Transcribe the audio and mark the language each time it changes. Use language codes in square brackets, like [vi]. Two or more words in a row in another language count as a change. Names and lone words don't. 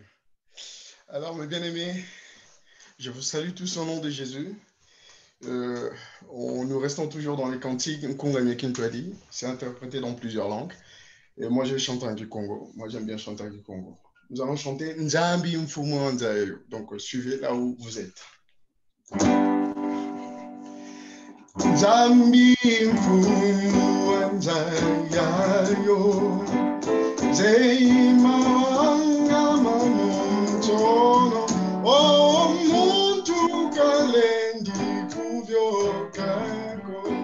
[fr] Alors, mes bien-aimés, je vous salue tous au nom de Jésus. Nous restons toujours dans les cantiques Nkunga Kintwadi. C'est interprété dans plusieurs langues. Et moi, je chante en Congo. Moi, j'aime bien chanter en Congo. Nous allons chanter Nzambi Mfumu Nzayo. Donc, suivez là où vous êtes. [kg] Nzambi Mfumu Nzayo. Zeima Mamuntono. Oh, Muntu Kalendi Kuvyokako.